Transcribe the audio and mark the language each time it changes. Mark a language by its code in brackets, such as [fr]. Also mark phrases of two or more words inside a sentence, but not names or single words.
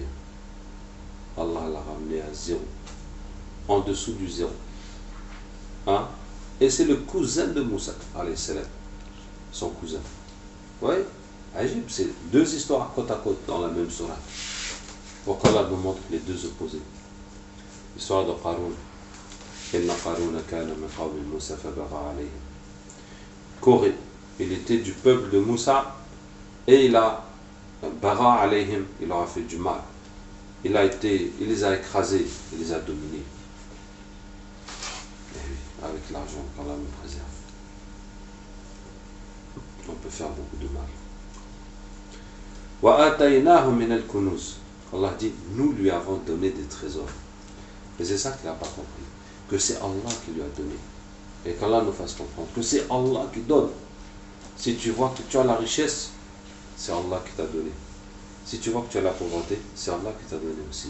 [fr] Allah l'a ramené à zéro, en dessous du zéro. Hein? Et c'est le cousin de Moussa, [ar] عليه السلام, [fr] son cousin. Oui, Agib, c'est deux histoires côte à côte dans la même sourate. Pour qu'Allah nous montre les deux opposés. L'histoire de Qarun. [ar] إن قارون كان من قوم موسى فبغى عليهم. [fr] Corée, il était du peuple de Moussa et il a [ar] برا عليهم, [fr] il leur a fait du mal. Il les a écrasés, il les a dominés. Et oui, avec l'argent qu'Allah nous préserve. On peut faire beaucoup de mal. [ar] وآتيناه من الكنوز. [fr] Allah dit, nous lui avons donné des trésors. Et c'est ça qu'il n'a pas compris. Que c'est Allah qui lui a donné. Et qu'Allah nous fasse comprendre que c'est Allah qui donne. Si tu vois que tu as la richesse, c'est Allah qui t'a donné. Si tu vois que tu as la pauvreté, c'est Allah qui t'a donné aussi.